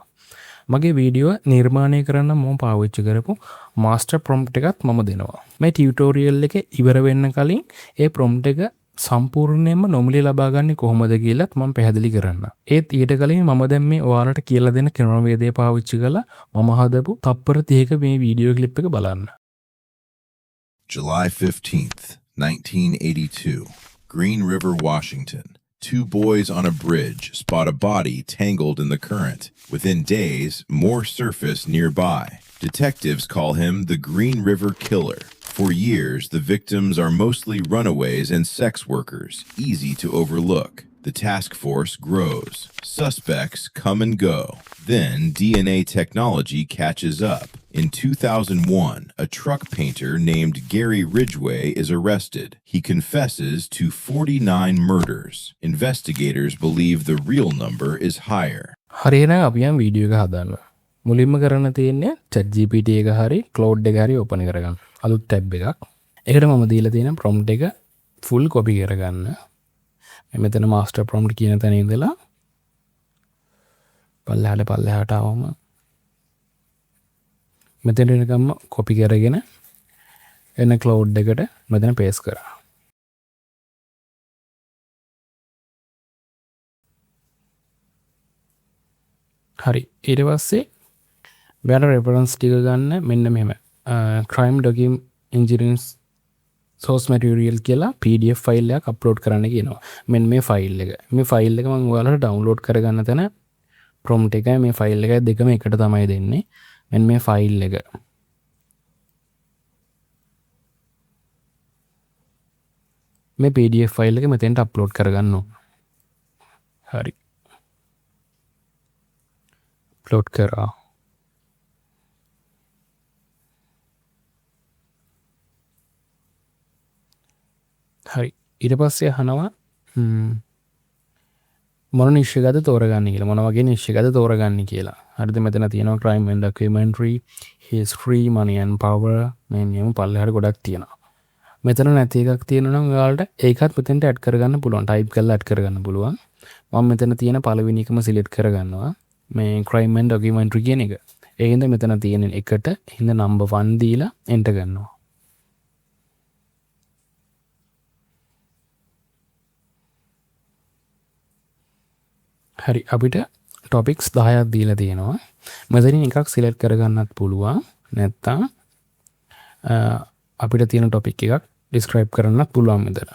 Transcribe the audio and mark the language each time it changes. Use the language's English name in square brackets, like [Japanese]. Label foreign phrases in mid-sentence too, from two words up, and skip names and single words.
[Sinhala] මගේ වීඩියෝ නිර්මාණය කරන්න මම පාවිච්චි කරපු [English] master prompt [Sinhala] එකත් මම දෙනවා. මේ ටියුටෝරියල් එක ඉවර වෙන්න කලින් ඒ ප්‍රොම්ප්ට් එක සම්පූර්ණයෙන්ම නොමිලේ ලබා ගන්න කොහොමද කියලාත් මම පැහැදිලි කරන්න. ඒත් ඊට කලින් මම දැන් මේ ඔයාලට කියලා දෙන ක්‍රමවේදය පාවිච්චි කරලා මම හදපු තප්පර 30ක මේ [English] video clip [Sinhala] එක බලන්න. [English] July 15th, 1982, Green River, Washington. Two boys on a bridge spot a body tangled in the current. Within days, more surface nearby. Detectives call him the Green River Killer. For years, the victims are mostly runaways and sex workers, easy to overlook. The task force grows. Suspects come and go. Then DNA technology catches up. In 2001, a truck painter named Gary Ridgway is arrested. He confesses to 49 murders. Investigators believe the real number is higher. [Sinhala] හරියනම් අපි යම් වීඩියෝ එක හදන්න. මුලින්ම කරන්න තියෙන්නේ ChatGPT එක හරි Claude එක හරි ඕපන් කරගන්න. අලුත් ටැබ් එකක්. ඒකට මම දීලා තියෙන prompt එක [English] full copy [Sinhala] කරගන්න. මෙතන [English] master prompt [Sinhala] කියන තැන ඉඳලා පල්ලෙහාට ආවම මෙතන එනකම් copy කරගෙන එන Claude එකට මෙතන paste කරා. හරි. ඊට පස්සේ ඔයාලා reference ටික ගන්න මෙන්න මෙහෙම. [English] crime document engineering source material [Sinhala] කියලා [English] PDF file [Sinhala] එකක් අප්ලෝඩ් කරන්න කියනවා. මෙන්න මේ ෆයිල් එක. මේ ෆයිල් එක මම ඔයාලට ඩවුන්ලෝඩ් කරගන්න තැන prompt එකයි මේ ෆයිල් එකයි දෙකම එකට තමයි දෙන්නේ. මෙන්න මේ ෆයිල් එක. මේ [English] PDF file [Sinhala] එක මෙතෙන්ට අප්ලෝඩ් කරගන්න ඕන. හරි. අප්ලෝඩ් කරා. හරි. ඊට පස්සේ අහනවා මොන නිශ්චයද තෝරගන්නේ කියලා. මොන වගේ නිශ්චයද තෝරගන්නේ කියලා. හරිද? මෙතන තියෙනවා [English] crime and documentary, history, money and power. [Sinhala] මේ නියම පල්ලෙහාට ගොඩක් තියෙනවා. මෙතන නැති එකක් තියෙනවා නම් ඔයාලට ඒකත් මෙතෙන්ට ඇඩ් කරගන්න පුළුවන්. ටයිප් කරලා ඇඩ් කරගන්න පුළුවන්. මම මෙතන තියෙන පළවෙනි එකම සිලෙක්ට් කරගන්නවා. මේ [English] crime and documentary [Sinhala] කියන එක. ඒ හින්දා මෙතන තියෙන එකට හින්දා number 1 දීලා enter කරනවා. හරි. අපිට ටොපික්ස් 10ක් දීලා තියෙනවා. මෙතනින් එකක් සිලෙක්ට් කරගන්නත් පුළුවන්. නැත්නම් අපිට තියෙන ටොපික් එකක් ඩිස්ක්‍රයිබ් කරන්නත් පුළුවන් මෙතන.